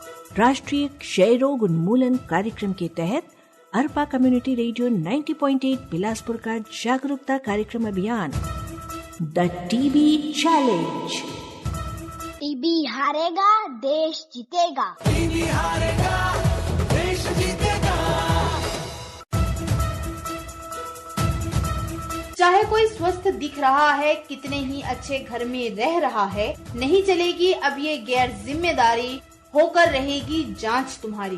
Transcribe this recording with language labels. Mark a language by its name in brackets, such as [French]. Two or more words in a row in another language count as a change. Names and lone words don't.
[Hindi] राष्ट्रीय क्षय रोग उन्मूलन कार्यक्रम के तहत अरपा कम्युनिटी रेडियो 90.8 बिलासपुर का जागरूकता कार्यक्रम अभियान द टीबी चैलेंज। टीबी हारेगा देश जीतेगा। टीबी हारेगा देश जीतेगा। चाहे कोई स्वस्थ दिख रहा है, कितने ही अच्छे घर में रह रहा है, नहीं चलेगी अब ये गैर जिम्मेदारी, होकर रहेगी जांच तुम्हारी।